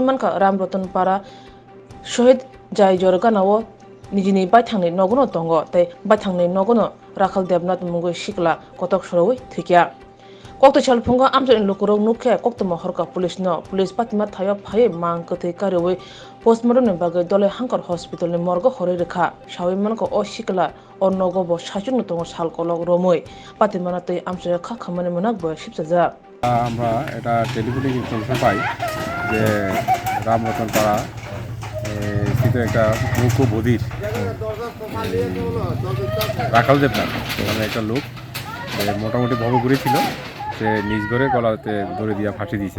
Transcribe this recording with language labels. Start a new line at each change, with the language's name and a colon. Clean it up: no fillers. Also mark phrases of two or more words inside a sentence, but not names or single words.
Kok Borok: Manka Ramratan Para Shohid Jai Jorganawo Nijini Baitangni Nogono Tongo Te Baitangni Nogono Rakal Debnat Mungo Shikala Kotok Shoro Tikya Koktishal phungo Amsa in Lokoro Nuke Koktama Horka Police no Police Patima Tayo Pai Mankate Kariwe Postmortem Baga Dole Hankar Hospital in Morgo Horeka Shawi Manka O Shikala or Nogobo Shajun Tongo Salkolog Romoi Patimanate Amsa Kakamani Monagbo Shipsaza
Bangla: আমরা এটা
English: telephonic information
Bangla: পাই যে রামরতন পাড়া স্থিত একটা মুখ্য বধির রাখাল দেবনাথ মানে একটা লোক মোটামুটি ভবঘুরে ছিল, সে নিজ ঘরে গলাতে ধরে দিয়া ফাঁসি দিয়েছে।